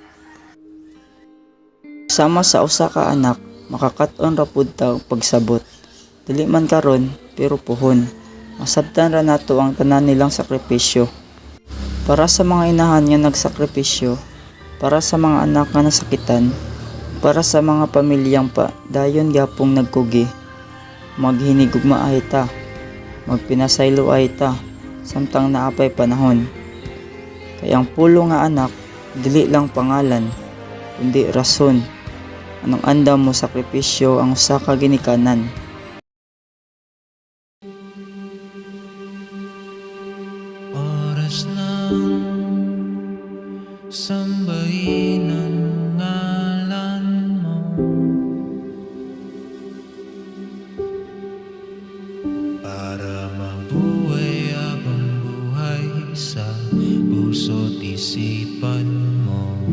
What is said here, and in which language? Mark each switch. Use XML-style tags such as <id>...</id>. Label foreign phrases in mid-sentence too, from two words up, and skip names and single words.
<ceb>Sama sa usa ka anak, makakat-on ra pud ta og pagsabot. Dili man karon, pero puhon. Masabtan ra nato ang tanan nilang sakripisyo. Para sa mga inahan nga nagsakripisyo, para sa mga anak nga nasakitan, para sa mga pamilyang pa dayon gyapong nagkugi. Maghinigugma ay ta, magpinasaylo ay ta, samtang naapay panahon. Kaya ang pulo nga anak, dili lang pangalan, kundi rason. Anong andam mo sakripisyo ang usa ka ginikanan.</ceb> <tl>Oras ng sambahin ang ngalan mo, para mabuhay habang buhay sa puso't isipan mo.</tl>